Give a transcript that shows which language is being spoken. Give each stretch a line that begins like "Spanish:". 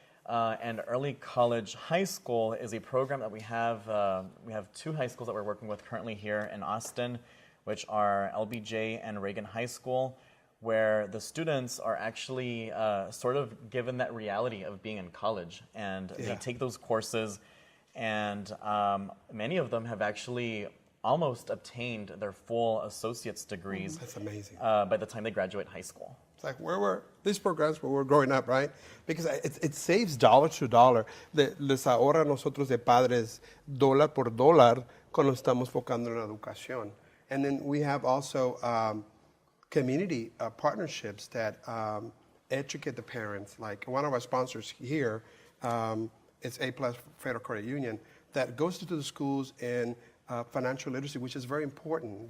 English: And Early College High School is a program that we have two high schools that we're working with currently here in Austin, which are LBJ and Reagan High School, where the students are actually sort of given that reality of being in college. And they take those courses, and many of them have actually almost obtained their full associate's degrees. That's amazing. By the time they graduate high school. It's like these programs where we're growing up, right? Because it saves dollar to dollar.
Spanish: Les ahorra a nosotros de padres dólar por dólar cuando estamos focando en la educación.
English: And then we have also community partnerships that educate the parents. Like one of our sponsors here, it's A+ Federal Credit Union, that goes to the schools and financial literacy, which is very important.